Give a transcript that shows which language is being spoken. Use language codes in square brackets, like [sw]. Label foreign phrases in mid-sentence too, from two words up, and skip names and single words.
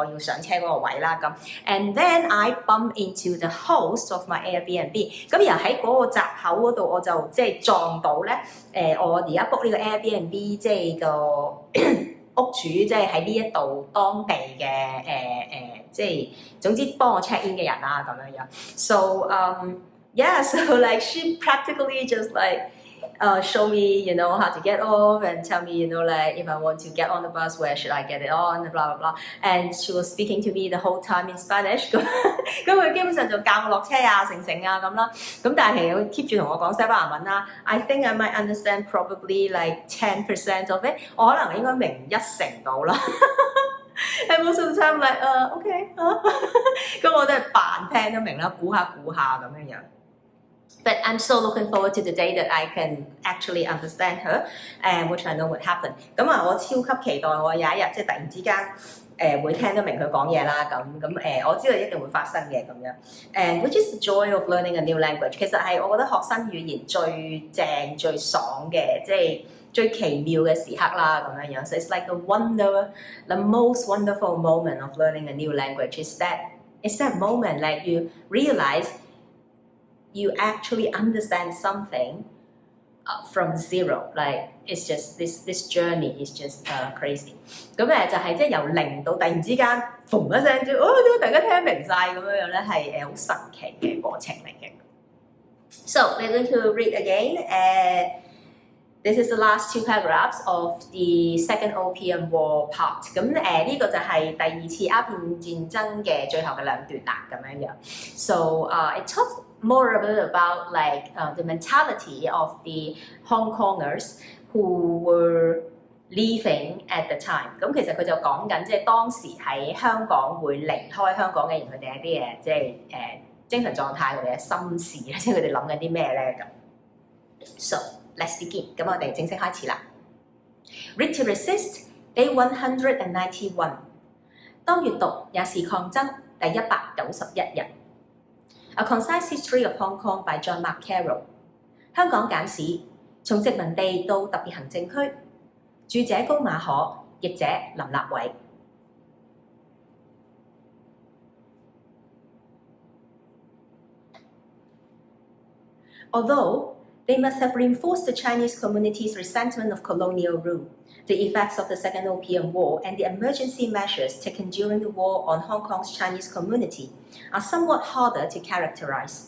[yue] 要上車嗰個位啦咁。 [en] And then I bumped into the host of my Airbnb， [yue] 咁然後喺嗰個閘口嗰度我就即係撞到咧，我而家 book 呢個 Airbnb 即係個屋主即係喺呢一度當地嘅即係總之幫我 check in 嘅人啦咁樣樣。 [en] So yeah, so like she practically just like show me, you know, how to get off and tell me, you know, like if I want to get on the bus, where should I get it on, blah blah blah. And she was speaking to me the whole time in Spanish [yue] 咁佢基本上就教我落車啊、成啊咁啦。咁但係其實佢 keep 住同我講西班牙文啦。 [en] I think I might understand probably like 10% of it。 [yue] 我可能應該明1成到啦。 [en] And most of the time like OK [yue] 咁我都係扮聽得明啦，估下咁樣樣。 [en] But I'm so looking forward to the day that I can actually understand her, and which I know would happen. [yue] 咁我超級期待我有一日即係突然之間會聽得明佢講嘢啦咁我知道一定會發生嘅咁樣。 [en] And which is the joy of learning a new language。 [yue] 其實係我覺得學新語言最正最爽嘅，即係最奇妙嘅時刻啦咁樣樣。 [en] So it's like the most wonderful moment of learning a new language is that moment like you realize。You actually understand something from zero, like it's just this journey is just crazy。 [yue] 咁就係即係由零到突然之間，嘣一聲點解大家聽明晒咁樣咧？係好神奇嘅過程嚟嘅。 [en] So we're going to read again. This is the last two paragraphs of the Second Opium War part。 [yue] 咁呢個就係第二次鴉片戰爭嘅最後嘅兩段啦，咁樣樣。 [en] So it talks more a bit about like the mentality of the Hong Kongers who were leaving at the time。 [yue] 咁其實佢就講緊即係當時喺香港會離開香港嘅人，佢哋一啲即係精神狀態，佢哋嘅心事咧，即係佢哋諗緊啲咩咧咁。 [en] So let's begin。 [yue] 咁我哋正式開始啦。 [en] Read to resist Day 191。 [yue] 當閱讀也是抗爭第 191日。A Concise History of Hong Kong by John Mark Carroll。香港簡史，從殖民地到特別行政區。著者高馬可，譯者林立偉。 [en] Although they must have reinforced the Chinese community's resentment of colonial rule, the effects of the Second Opium War and the emergency measures taken during the war on Hong Kong's Chinese community are somewhat harder to characterize.